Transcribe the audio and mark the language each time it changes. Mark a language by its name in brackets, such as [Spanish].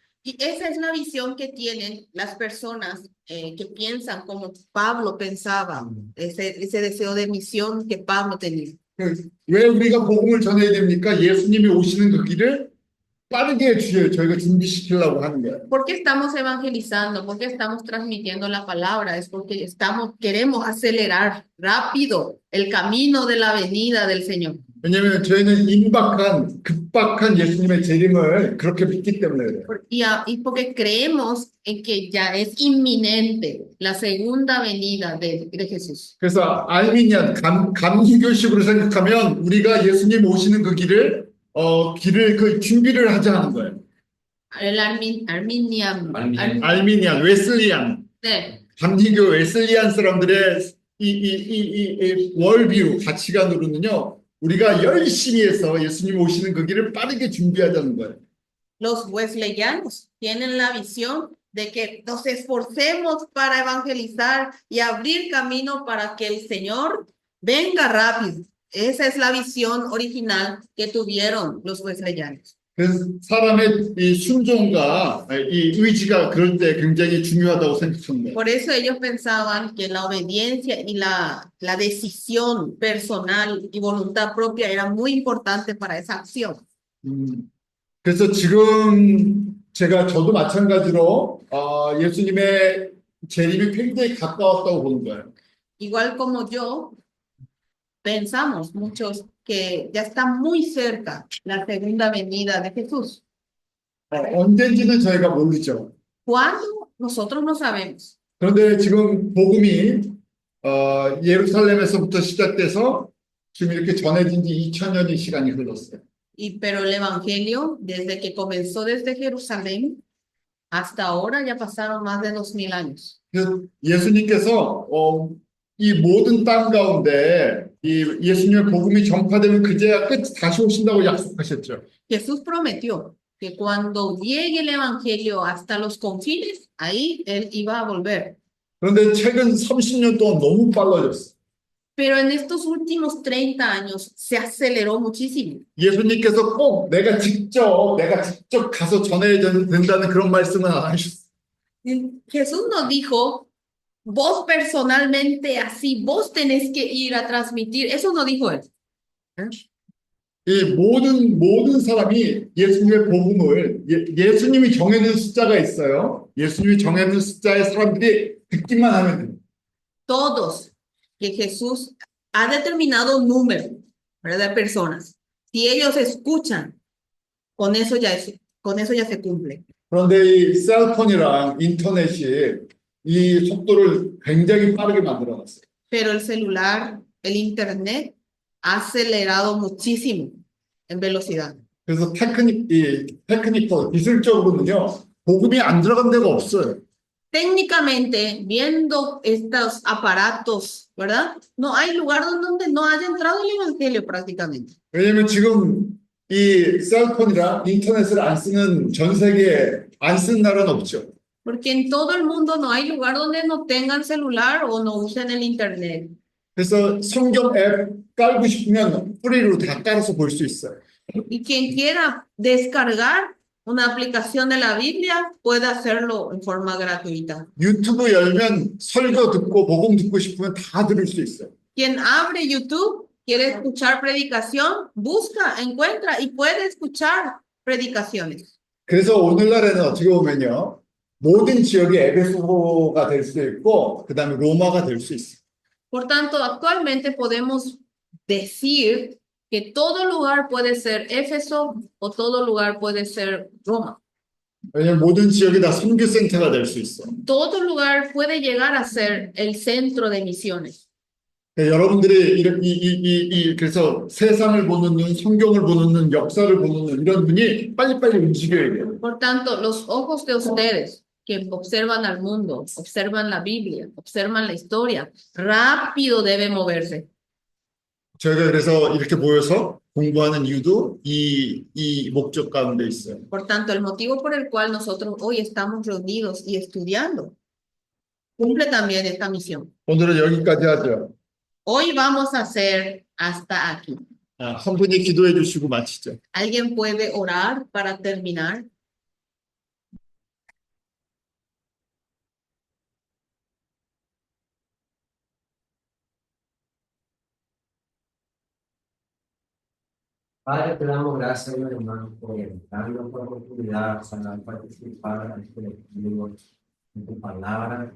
[Spanish] Y esa es la visión que tienen las personas que piensan como Pablo pensaba, ese deseo de misión que Pablo tenía. [Korean] 왜 우리가 복음을 전해야 됩니까? 예수님이 오시는 그 길을 빠르게 저희가 준비시키려고 하는 거예요. [Spanish] ¿Por qué estamos evangelizando? ¿Por qué estamos transmitiendo la palabra? Es porque queremos acelerar rápido el camino de la venida del Señor. [Korean] 왜냐하면 저희는 급박한 예수님의 재림을 그렇게 믿기 때문에 그래요. [Spanish] Y porque creemos en que ya es inminente la segunda venida de Jesús. [Korean] 그래서 알미니안 감리교식으로 생각하면 우리가 예수님 오시는 그 길을 그 준비를 하자 하는 거예요. [Spanish] El Arminian. [Korean] 알미니안, 웨슬리안, 네. 감리교 웨슬리안 사람들의 이 월뷰 가치관으로는요, 우리가 열심히 해서 예수님 오시는 그 길을 빠르게 준비하자는 거예요. [Spanish] Los wesleyanos tienen la visión de que nos esforcemos para evangelizar y abrir camino para que el Señor venga rápido. Esa es la visión original que tuvieron los wesleyanos. [Korean] 그래서 사람의 이 순종과 이 의지가 그럴 때 굉장히 중요하다고 생각하는 거예요. [Spanish] Por eso ellos pensaban que la obediencia y la decisión personal y voluntad propia era muy importante para esa acción. [Korean] 그래서 지금 저도 마찬가지로 예수님의 재림이 굉장히 가까웠다고 보는 거예요. [Spanish] Igual como yo, pensamos muchos que ya está muy cerca la segunda venida de Jesús. [Korean] 언젠지는 저희가 모르죠. [Spanish] ¿Cuándo? Nosotros no sabemos. [Korean] 그런데 지금 복음이 예루살렘에서부터 시작돼서 지금 이렇게 전해진 지 2000년의 시간이 흘렀어요. [Spanish] Pero el Evangelio, desde que comenzó desde Jerusalén hasta ahora, ya pasaron más de 2000 años. [Korean] 그래서 예수님께서 이 모든 땅 가운데 이 예수님의 복음이 전파되면 그제야 끝 다시 오신다고 약속하셨죠. [Spanish] Jesús prometió que cuando llegue el Evangelio hasta los confines, ahí Él iba a volver. [Korean] 그런데 최근 30년 동안 너무 빨라졌어. [Spanish] Pero en estos últimos 30 años se aceleró muchísimo. [Korean] 예수님께서 꼭 내가 직접 가서 전해야 된다는 그런 말씀은 안 하셨어요. [Spanish] Jesús nos dijo, vos personalmente así, vos tenés que ir a transmitir. Eso no dijo Él. [Korean] 이 모든 사람이 예수님의 복음을 예수님이 정해놓은 숫자가 있어요. 예수님이 정해놓은 숫자의 사람들이 듣기만 하면 돼요. [Spanish] Todos que Jesús ha determinado un número, ¿verdad? De personas. Si ellos escuchan, con eso ya se cumple. [Korean] 그런데 이 셀폰이랑 인터넷이 이 속도를 굉장히 빠르게 만들어놨어요. [Spanish] Pero el celular, el internet, ha acelerado muchísimo en velocidad. [Korean] 그래서 테크니컬, 기술적으로는요, 복음이 안 들어간 데가 없어요. [Spanish] Técnicamente, viendo estos aparatos, ¿verdad? No hay lugar donde no haya entrado el evangelio prácticamente. [Korean] 왜냐면 지금 이 셀폰이랑 인터넷을 안 쓰는 전 세계에 안 쓰는 나라는 없죠. [Spanish] Porque en todo el mundo no hay lugar donde no tengan celular o no usen el internet. [Korean] 그래서 성경 앱 깔고 싶으면 프리로 다 깔아서 볼 수 있어요. [Spanish] Y quien quiera descargar una aplicación de la Biblia puede hacerlo en forma gratuita. [Korean] 유튜브 열면 설교 듣고 복음 듣고 싶으면 다 들을 수 있어요. [Spanish] Quien abre YouTube, quiere escuchar predicación, busca, encuentra y puede escuchar predicaciones. [Korean] 그래서 오늘날에는 어떻게 보면요, 모든 지역이 에베소가 될 수도 있고 그 다음에 로마가 될 수 있어요. [Spanish] Por tanto, actualmente podemos decir que todo lugar puede ser Éfeso o todo lugar puede ser Roma. [Korean] 왜냐면 모든 지역이 다 선교센터가 될 수 있어. [Spanish] Todo lugar puede llegar a ser el centro de misiones. [Korean] 여러분들이 그래서 세상을 보는 눈, 성경을 보는 눈, 역사를 보는 눈 이런 눈이 빨리빨리 움직여야 돼요. [Spanish] Por tanto, los ojos de ustedes que observan al mundo, observan la Biblia, observan la historia, rápido debe moverse. [Korean] 저희가 그래서 이렇게 모여서 공부하는 이유도 이 목적 가운데 있어요. [Spanish] Por tanto, el motivo por el cual nosotros hoy estamos reunidos y estudiando cumple también esta misión. [Korean] 오늘은 여기까지 하죠. [Spanish] Hoy vamos a hacer hasta aquí. [Korean] 한 분이 기도해 주시고 마치죠. [Spanish] ¿Alguien puede orar para terminar? Padre, te damos gracias, hermano, por darnos la oportunidad para participar en este libro, en tu palabra.